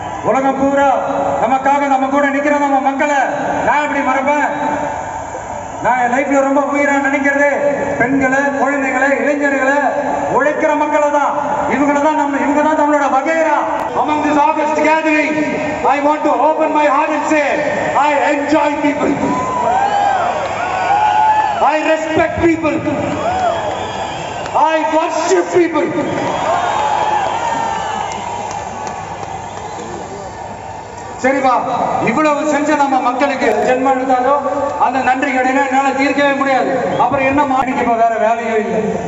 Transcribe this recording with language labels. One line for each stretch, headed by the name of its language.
Tamil: உலகம் பூரா நமக்காக நம்ம கூட நிக்கிற நம்ம மக்களை நான் எப்படி மறப்பேன்? நான் என் லைஃப்ல ரொம்ப உயிரா நினைக்கிறது பெண்களை, குழந்தைகளை, இளைஞர்களை, உழைக்கிற மக்களை தான். இவங்க தான் நம்மளோட வகைரா.
English: Among this August gathering, I want to open my heart and say, I enjoy people, I respect people, I worship people.
Tamil: சரிப்பா, இவ்வளவு செஞ்ச நம்ம மக்களுக்கு ஜென்மம் எடுத்தாலும் அந்த நன்றி கடையில என்னால தீர்க்கவே முடியாது. அப்புறம் என்ன மாணிக்கு இப்ப வேற வேலையோ இல்லை.